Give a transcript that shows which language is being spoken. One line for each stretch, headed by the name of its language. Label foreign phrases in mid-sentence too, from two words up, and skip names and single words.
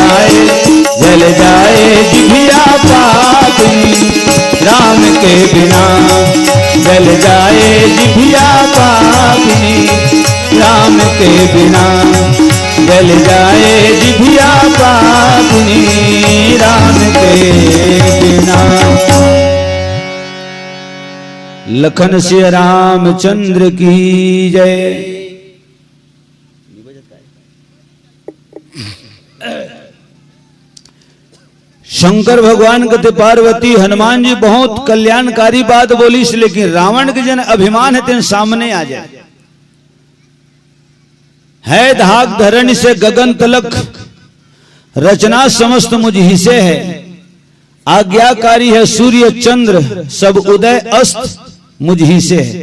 Hindi: जाए जिभिया पापनी राम के बिना, जल जाए जिभिया पापनी राम के बिना, जल जाए जिभिया पापनी राम के बिना। लखन सिया रामचंद्र की जय। शंकर भगवान कहते पार्वती हनुमान जी बहुत कल्याणकारी बात बोली, लेकिन रावण के जन अभिमान है तेन सामने आ जाए। है धाक धरणी से गगन तलक, रचना समस्त मुझ ही से है। आज्ञाकारी है सूर्य चंद्र, सब उदय अस्त मुझ ही से है।